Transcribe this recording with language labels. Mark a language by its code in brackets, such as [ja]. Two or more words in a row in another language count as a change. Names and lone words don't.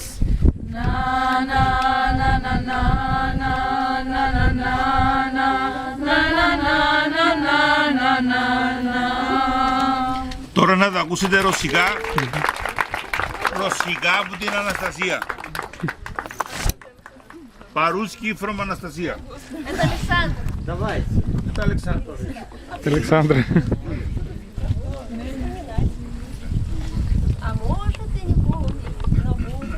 [el] Να να να να να να να να να να να να να να. Τώρα να τα ακούσετε ρωσικά. Ρωσικά από την Αναστασία. [ru] Παρούσκι [en] from Αναστασία. [ru] Это Александр. Давайте. Это Александр. Александра. А может и не помню, но буду.